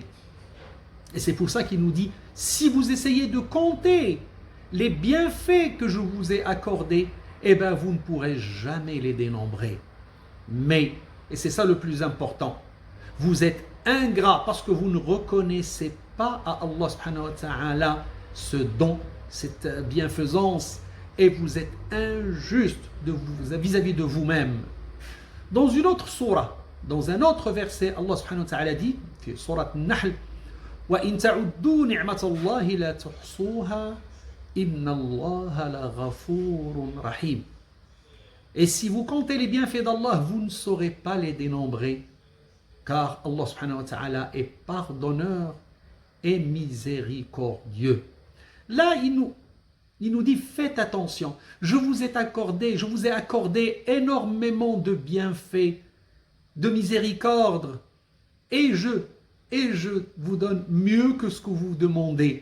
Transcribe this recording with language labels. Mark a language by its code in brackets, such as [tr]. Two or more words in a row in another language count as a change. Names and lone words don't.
[fr] Et c'est pour ça qu'il nous dit, si vous essayez de compter les bienfaits que je vous ai accordés, eh bien vous ne pourrez jamais les dénombrer. Mais, et c'est ça le plus important, vous êtes ingrat parce que vous ne reconnaissez pas à Allah [ar] سبحانه وتعالى [fr] ce don, cette bienfaisance, et vous êtes injuste vis-à-vis de vous-même. Dans une autre sourate, dans un autre verset, Allah [ar] سبحانه وتعالى [fr] dit, sourate Nahl, [ar] وَإِن تَعُدُّوا نِعْمَةَ اللَّهِ لَا تُحْصُوهَا إِنَّ اللَّهَ لَغَفُورٌ رَحِيمٌ. [fr] Et si vous comptez les bienfaits d'Allah, vous ne saurez pas les dénombrer, car Allah [ar] سبحانه وتعالى [fr] est pardonneur et miséricordieux. Là, il nous dit, faites attention, je vous ai accordé énormément de bienfaits, de miséricorde, et je vous donne mieux que ce que vous demandez.